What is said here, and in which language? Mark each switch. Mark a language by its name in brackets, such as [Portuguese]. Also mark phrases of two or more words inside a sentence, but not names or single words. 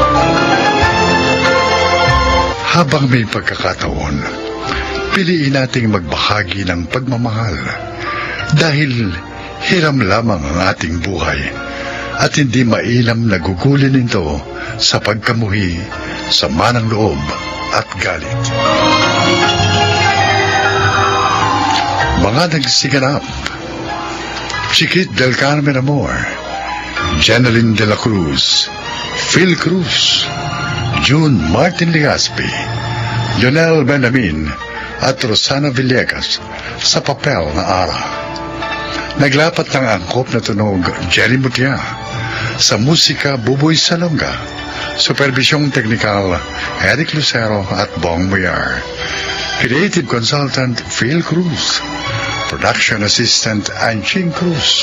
[Filipino] Habang may pagkakataon, piliin nating magbahagi ng pagmamahal dahil hiram lamang ang ating buhay at hindi mainam na gugulin ito sa pagkamuhi, sama ng loob at galit. Mga nagsiganap: Chiquit del Carmen Amor, Jeneline de la Cruz, Phil Cruz, June Martin Legaspi, Lionel Benjamin at Rosana Villegas sa papel na Ara. Naglapat ng angkop na tunog Jerry Mutia, sa musika Buboy Salonga, supervisyong teknikal Eric Lucero at Bong Muyar, [English] creative consultant [Filipino] Phil Cruz, [English] production assistant [Filipino] Anching Cruz.